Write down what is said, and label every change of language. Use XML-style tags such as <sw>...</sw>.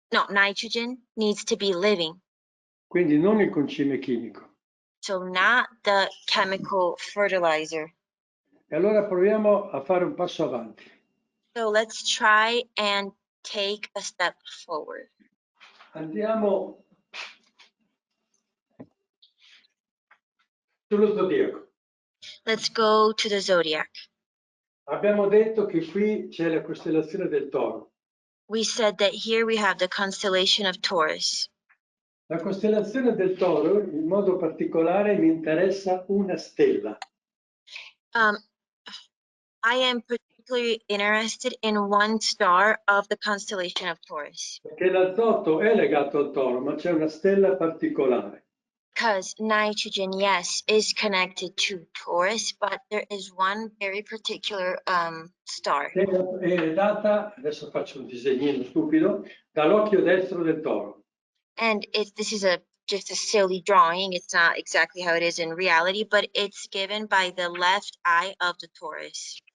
<en>nitrogen needs to be living.</en> <it>Quindi non il concime chimico.</it> <en>So not the chemical fertilizer.</en> <it>E allora proviamo a fare un passo avanti.</it> <en>So let's try and take a step forward.</en> <it>Andiamo sullo zodiaco.</it> <en>Let's go to the zodiac.</en> <it>Abbiamo detto che qui c'è la costellazione del Toro.</it> <en>We said that here we have the constellation of Taurus.</en> <it>La costellazione del Toro, in modo particolare, mi interessa una stella.</it> <en>I am particularly interested in one star of the constellation of Taurus.</en> <it>Perché l'Azoto è legato al Toro, ma c'è una stella particolare.</it> <en>Because nitrogen, yes, is connected to Taurus, but there is one very particular star.</en> <it>Che è data, adesso faccio un disegnino stupido, dall'occhio destro del Toro.</it> <en>And this is just a silly drawing. It's not exactly how it is in reality, but it's given by the left eye of the Taurus.</en>